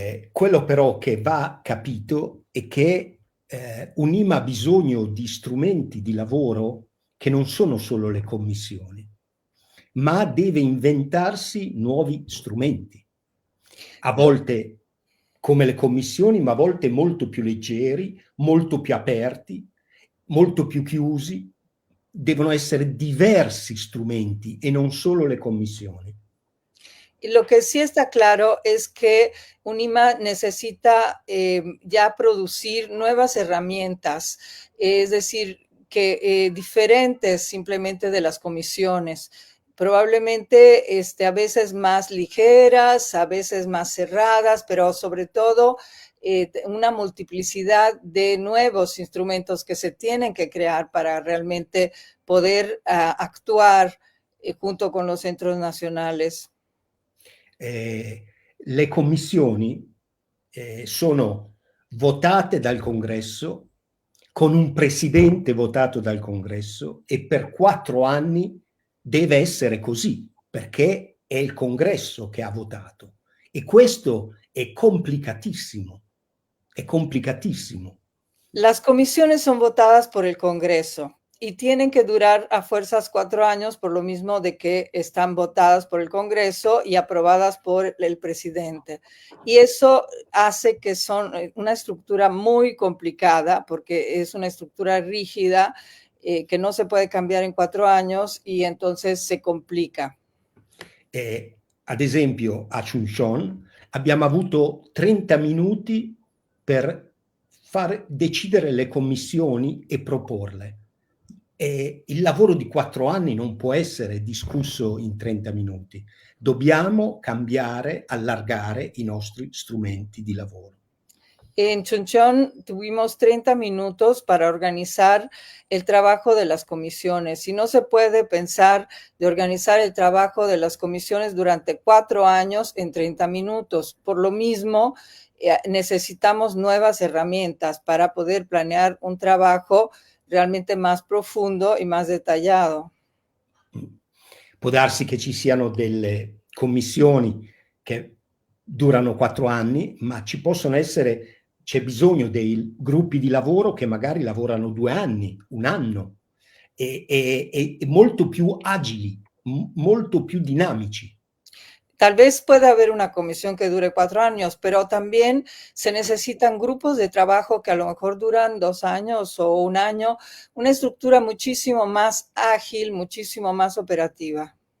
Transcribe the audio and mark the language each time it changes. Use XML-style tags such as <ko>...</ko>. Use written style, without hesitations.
<it>Quello però che va capito è che un'IMA ha bisogno di strumenti di lavoro che non sono solo le commissioni, ma deve inventarsi nuovi strumenti, a volte come le commissioni, ma a volte molto più leggeri, molto più aperti, molto più chiusi. Devono essere diversi strumenti e non solo le commissioni.</it> <es>Lo que sí está claro es que UNIMA necesita ya producir nuevas herramientas, es decir, que diferentes simplemente de las comisiones, probablemente a veces más ligeras, a veces más cerradas, pero sobre todo una multiplicidad de nuevos instrumentos que se tienen que crear para realmente poder actuar junto con los centros nacionales.</es> <it>Le commissioni sono votate dal Congresso, con un presidente votato dal Congresso, e per 4 anni deve essere così, perché è il Congresso che ha votato. E questo è complicatissimo, è complicatissimo.</it> <es>Las comisiones son votadas por el Congreso y tienen que durar a fuerzas 4 años, por lo mismo de que están votadas por el Congreso y aprobadas por el presidente. Y eso hace que son una estructura muy complicada, porque es una estructura rígida que no se puede</es> <it>cambiare in</it> <es>4 años y entonces se complica.</es> <it>Ad esempio, a Chuncheon abbiamo avuto 30 minuti per far decidere le commissioni e proporle. Il lavoro di 4 anni non può essere discusso in 30 minuti. Dobbiamo cambiare, allargare i nostri strumenti di lavoro.</it> <es>En Chuncheon tuvimos 30 minutos para organizar el trabajo de las comisiones y no se puede pensar de organizar el trabajo de las comisiones durante 4 años en 30 minutos. Por lo mismo, necesitamos nuevas herramientas para poder planear un trabajo realmente más profondo y más detallado.</es> <it>Può darsi che ci siano delle commissioni che durano 4 anni, ma c'è bisogno dei gruppi di lavoro che magari lavorano 2 anni, 1 anno, e molto più agili, molto più dinamici.</it> <es>Tal vez pueda haber una comisión que dure 4 años, pero también se necesitan grupos de trabajo que a lo mejor duran 2 años o 1 año, una estructura muchísimo más ágil, muchísimo más operativa.</es>